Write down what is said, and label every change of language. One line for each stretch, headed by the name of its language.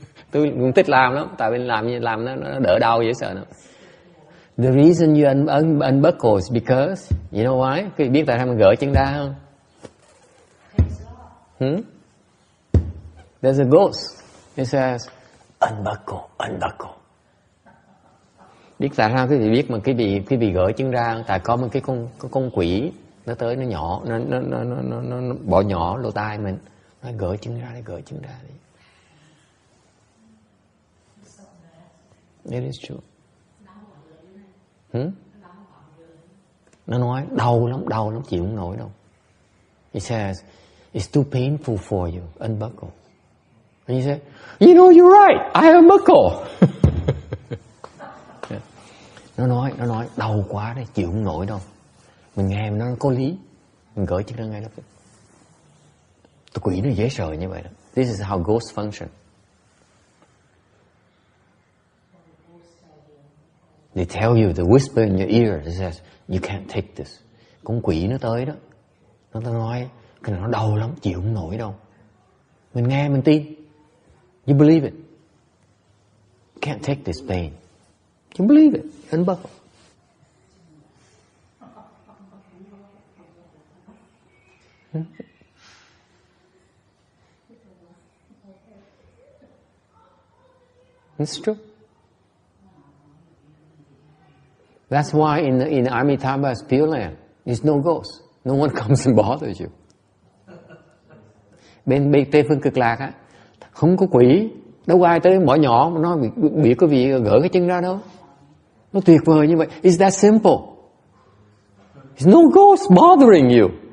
Vietnamese: Tôi cũng thích làm lắm, tại vì làm nó đỡ đau dễ sợ lắm.
English: The reason you unbuckle is because, you know why?
Vietnamese: Quý vị biết tại sao mình gỡ chân ra không?
English: There's a ghost. It says, unbuckle.
Vietnamese: Biết tại sao quý vị biết mà quý vị gỡ chân ra? Tại có một cái con quỷ nó tới, nó nhỏ, nó bỏ nhỏ lỗ tai mình, nó gỡ chân ra đi.
English: It is true.
Vietnamese: Nó nói đau lắm, chịu không nổi đâu.
English: It says, it's too painful for you, unbuckle. And you say, you know, you're right, I unbuckle.
Vietnamese: Nó nói đau quá đấy, chịu không nổi đâu. Mình nghe nó có lý, mình gỡ chân ra ngay lập tức. Tụi quỷ nó dễ sợ như vậy đó.
English: This is how ghosts function. They tell you, they whisper in your ear, it says, you can't take this.
Vietnamese: Con quỷ nó tới đó, nó nói, cái này nó đau lắm, chịu không nổi đâu. Mình nghe, mình tin.
English: You believe it. You can't take this pain. You believe it. Unbuckle. It's true. That's why in Amitabha's Pureland, there's no ghost. No one comes and bothers you.
Vietnamese: Bên Tây Phương Cực Lạc á, không có quỷ, đâu có ai tới bỏ nhỏ mà nói bị có vị gỡ cái chân ra đâu. Nó tuyệt vời như vậy.
English: It's that simple. There's no ghost bothering you.